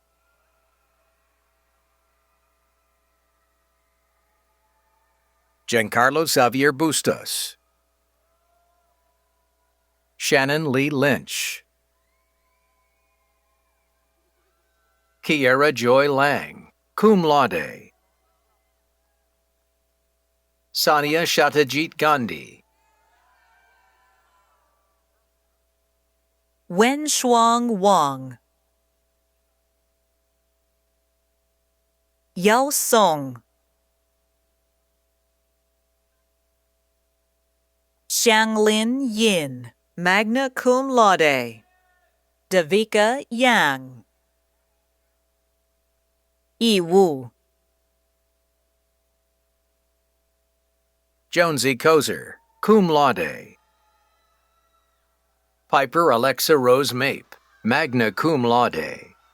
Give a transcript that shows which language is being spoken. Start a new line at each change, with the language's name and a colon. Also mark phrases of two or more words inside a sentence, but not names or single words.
English: Giancarlo Xavier Bustos. Shannon Lee Lynch. Kiera Joy Lang,
Latin: cum laude.
English: Sania Shatajit Gandhi. Wen Shuang Wang. Yao Song. Xianglin Yin,
Latin: magna cum laude.
English: Davika Yang. Yi Wu. Jonesy Kozer,
Latin: cum laude.
English: Piper Alexa Rose Mape,
Latin: magna cum laude.